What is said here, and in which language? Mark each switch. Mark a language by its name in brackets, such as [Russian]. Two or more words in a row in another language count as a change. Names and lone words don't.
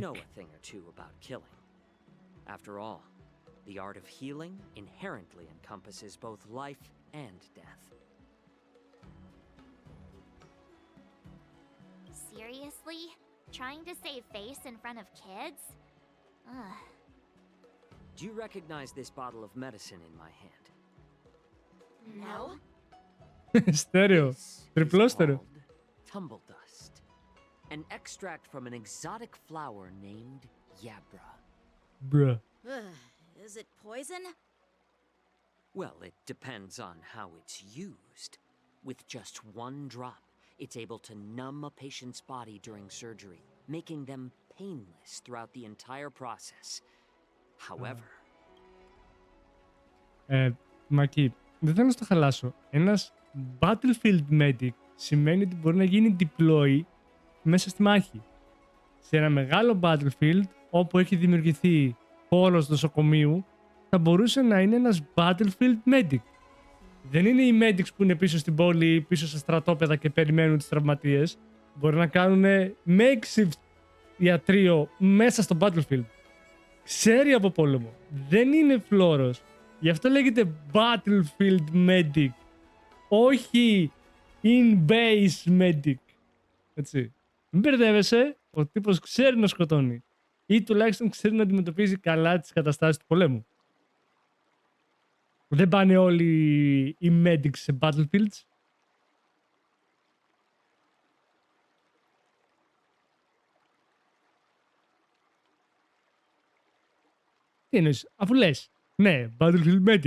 [English] know a thing or two about killing. After all, the art of healing inherently encompasses both life and death. Seriously? Trying to save face in front of kids? Ugh. Do you recognize this bottle of medicine in my hand? No. [Greek] Στέρεο. Τριπλό στέρεο. [English] Tumble dust. An extract from an exotic flower named Yabra. Bruh. Is it poison? Well, it depends on how it's used. With just one drop, it's able to numb a patient's body during surgery, making them painless throughout the entire process. However... [Greek] Μακή, δεν θέλω να στο χαλάσω. Ένας [English] Battlefield Medic [Greek] σημαίνει ότι μπορεί να γίνει deploy μέσα στη μάχη. Σε ένα μεγάλο Battlefield, όπου έχει δημιουργηθεί χώρος νοσοκομείου, θα μπορούσε να είναι ένας [English] Battlefield Medic. [Greek] Δεν είναι οι medics που είναι πίσω στην πόλη ή πίσω στα στρατόπεδα και περιμένουν τους τραυματίες. Μπορεί να κάνουν makeshift ιατρείο μέσα στο Battlefield. Ξέρει από πόλεμο. Δεν είναι φλόρος. Γι' αυτό λέγεται [English] Battlefield Medic. [Greek] Όχι [English] in-base medic. [Greek] Έτσι. Μην μπερδεύεσαι. Ο τύπος ξέρει να σκοτώνει. Ή τουλάχιστον ξέρει να αντιμετωπίζει καλά τις καταστάσεις του πολέμου. Δεν πάνε όλοι οι medics σε Battlefields. Τι εννοείς, αφού λες, ναι, [English] Battlefield Medic.